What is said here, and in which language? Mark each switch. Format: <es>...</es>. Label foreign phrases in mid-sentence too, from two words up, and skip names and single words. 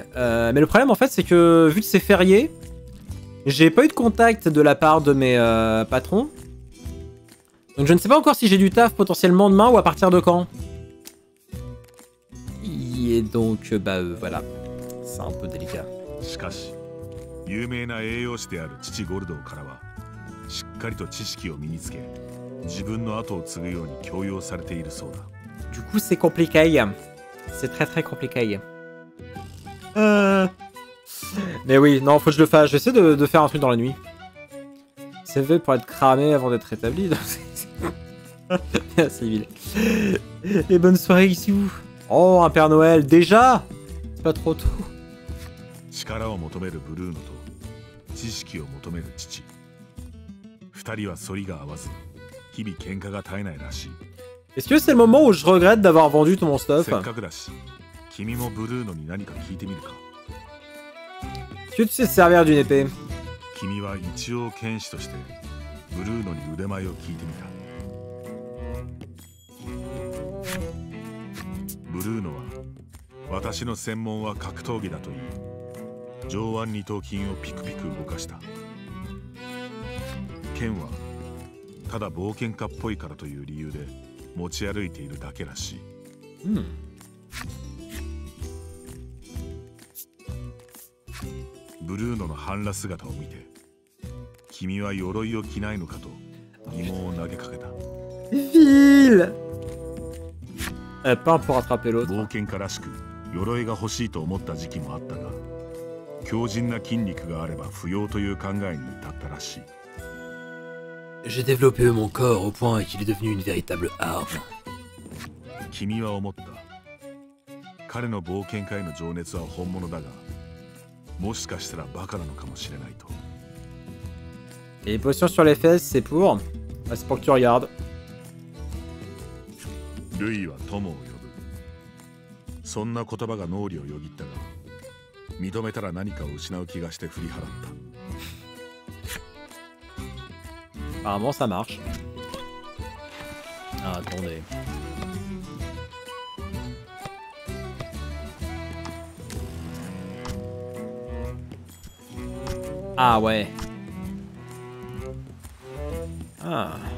<fr>Mais le problème en fait c'est que vu que c'est férié, j'ai pas eu de contact de la part de mes patrons. Donc je ne sais pas encore si j'ai du taf potentiellement demain ou à partir de quand. Et donc bah voilà, c'est un peu délicat.</fr> <ja>有名な栄養士である父ゴルドーからはしっかりと知識を身につけ自分の後を継ぐように強要されているそうだ。</ja> <fr>Du coup c'est compliqué. C'est très compliqué. Mais oui, non, faut que je le fasse. J'essaie de faire un truc dans la nuit. C'est fait pour être cramé avant d'être rétabli. C'est civil. Et bonne soirée ici où? Oh, un Père Noël, déjà? C'est pas trop tôt.</fr> <ja>力を求めるブルーノと知識を求める父。二人は反りが合わず日々喧嘩が絶えないらしい。</ja> <fr>Est-ce que c'est le moment où je regrette d'avoir vendu tout mon stuff?</fr> <ja>せっかくだし君もブルーノに何か聞いてみるか。</ja> <fr>Est-ce que tu sais te servir d'une épée?</fr> <ja>君は一応剣士としてブルーノに腕前を聞いてみた。ブルーノは私の専門は格闘技だと言い、上腕二頭筋をピクピク動かした。剣はただ冒険家っぽいからという理由で持ち歩いているだけらしい。うん。ブルーノの半裸姿を見て、君は鎧を着ないのかと疑問を投げかけた。</ja> <fr>Ville Pas pour attraper l'autre.</fr> <ja>冒険家らしく鎧が欲しいと思った時期もあったが、強靭な筋肉があれば不要という考えに至ったらしい。</ja> <fr>J'ai développé mon corps au point qu'il est devenu une véritable arme.</fr> <ja>君は思った。彼の冒険家への情熱は本物だが、もしかしたらバカなのかもしれないと。</ja> <fr>Et les potions sur les fesses, c'est pour... Ah, c'est pour que tu regardes.</fr> <ja>ルイは友を呼ぶ。そんな言葉が脳裏をよぎったが、認めたら何かを失う気がして振り払った。</ja> <fr>Apparemment, ça marche. Ah, attendez. Ah, ouais. Ah.</fr>